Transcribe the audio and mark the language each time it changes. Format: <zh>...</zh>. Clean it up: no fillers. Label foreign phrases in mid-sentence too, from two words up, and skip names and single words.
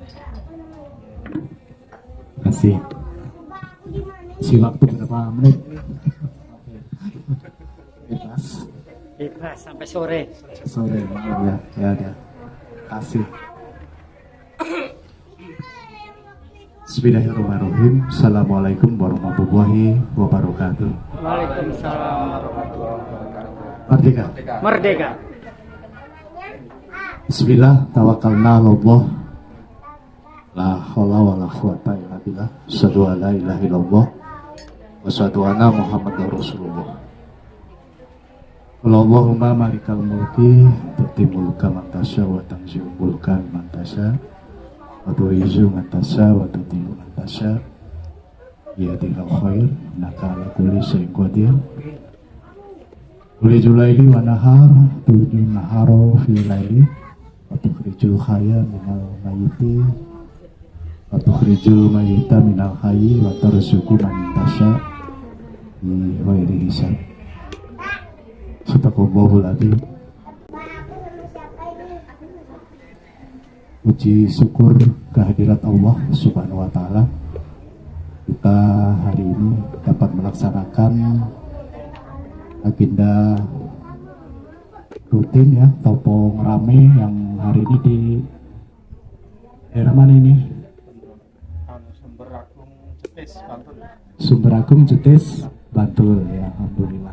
<id>Terima kasih. Si waktu berapa menit? Bebas. Bebas sampai sore. Sore, maaf ya. Ya. Kasih.</id> <ar>بسم الله الرحمن الرحيم. السلام عليكم ورحمة الله وبركاته. وعليكم السلام ورحمة الله وبركاته.</ar> <id>Merdeka. Merdeka.</id> <ar>بسم الله، توكلنا على الله. لا حول ولا قوة إلا بالله. أشهد أن لا إله إلا الله وأشهد أن محمدا رسول الله. اللهم مالك الملك تؤتي الملك من تشاء وتنزع الملك من تشاء وتعز من تشاء وتذل من تشاء. بيدك الخير، إنك على كل شيء قدير. تولج الليل والنهار، تولج النهار في الليل، وتخرج الحي من الميت، وتخرج الميت من الحي، وترزق من تشاء بغير حساب. صدق الله العظيم.</ar> <id>Puji syukur kehadirat Allah</id> <ar>سبحانه وتعالى.</ar> <id>Kita hari ini dapat melaksanakan agenda rutin ya, Topong Rame yang hari ini di daerah mana ini? Sumber Agung Jetis, Bantul ya, alhamdulillah.</id>